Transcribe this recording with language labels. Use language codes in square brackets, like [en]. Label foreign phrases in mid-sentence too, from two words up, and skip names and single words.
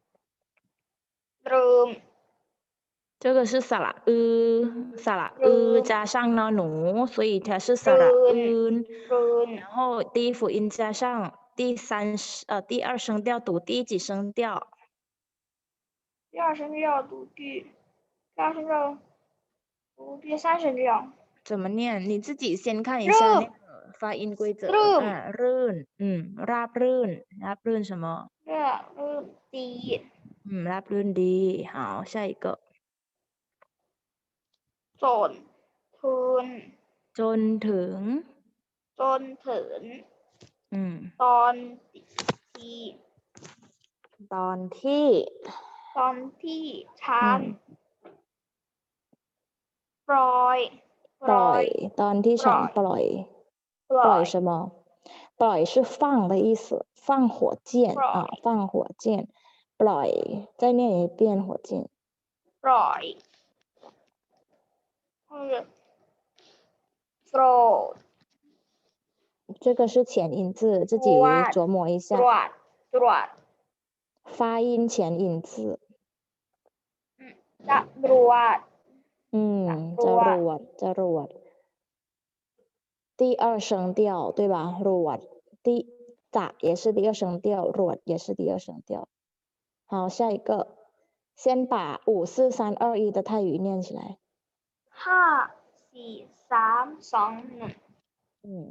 [zh] 这个是萨拉加上呢奴，所以它是萨拉然后第一辅音加上第二声调读第几声调？第二声调读第三声调。怎么念？你自己先看一下那个发音规则。 [th] รื่นราบรื่น什么？ [zh] 第一。 [th] ราบรื่นดี [zh] 好，下一个。 [th] จนถึง จนถึง ตอนที่ ตอนที่ ฉันปล่อย ตอนที่ฉันปล่อย [zh] 什么？ ปล่อย是放的意思，放火箭啊，放火箭。 [th] ปล่อย， [zh] 再念一遍火箭。 [th] ปล่อย flow [zh] 这个是前音字，自己琢磨一下。 [th] ตรวจ [zh] 发音前音字。 [th] ตรวจ จรวด。 [zh] 第二声调对吧？ [th] รวดจะ [zh] 也是第二声调， รวด也是第二声调。好，下一个，先把5、4、3、2、1的泰语念起来。 5 4 3 2 1。